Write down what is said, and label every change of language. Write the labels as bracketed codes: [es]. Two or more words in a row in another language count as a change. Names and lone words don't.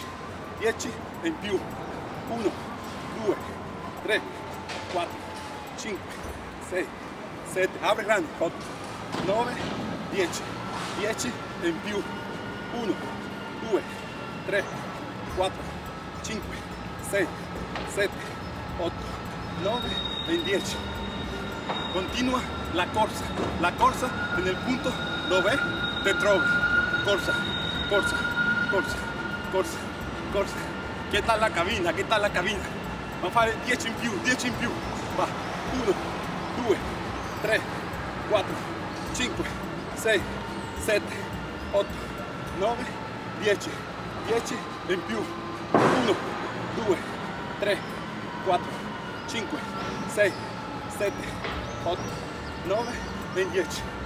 [it] 10 in più. 1, 2, 3, 4, 5, 6, 7, apri grande, 8, 9, 10. 10 in più. 1, 2, 3, 4, 5, 6, 7, 8, 9 e 10. Continua la corsa [es] en el [it] punto dove te trovi. Corsa. [es] ¿Qué tal la cabina? Vamos a [it] fare 10 in più. Va, 1, 2, 3, 4, 5, 6, 7, 8, 9, 10. 10 in più. 1, 2, 3, 4, 5, 6, 7, 8, 9 e 10.